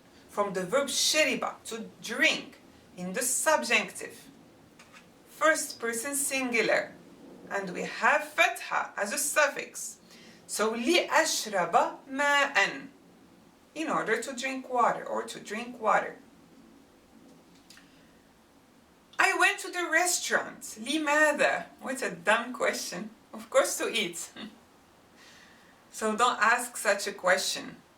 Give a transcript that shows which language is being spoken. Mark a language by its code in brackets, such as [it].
[en] From the verb شرب, to drink, in the subjunctive. First person singular. And we have فتحة as a suffix. [ar] So لأشرب ماء. [en] In order to drink water or to drink water. I went to the restaurant. لماذا? What a dumb question. Of course, to eat. So don't ask such a question.